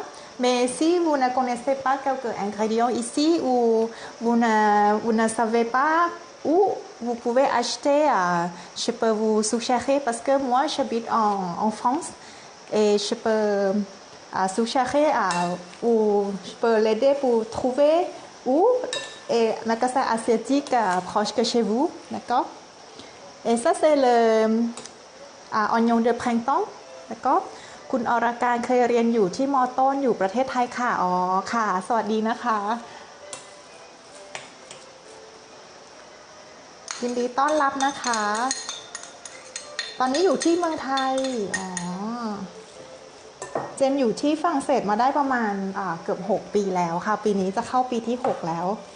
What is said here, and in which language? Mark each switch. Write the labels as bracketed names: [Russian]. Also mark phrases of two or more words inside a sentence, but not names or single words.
[French] Mais si vous ne connaissez pas quelques ingrédients ici ou vous ne savez pas où vous pouvez acheter, je peux vous suggérer parce que moi j'habite en France et je peux suggérer ou je peux l'aider pour trouver où et magasin asiatique proche que chez vous, d'accord? Et ça c'est le oignon de printemps, d'accord? [Thai] คุณอรการเคยเรียนอยู่ที่มอต้นอยู่ประเทศไทยค่ะอ๋อค่ะสวัสดีนะคะยินดีต้อนรับนะคะตอนนี้อยู่ที่เมืองไทยอ๋อเจนอยู่ที่ฝรั่งเศสมาได้ประมาณเกือบ6ปีแล้วค่ะปีนี้จะเข้าปีที่6แล้ว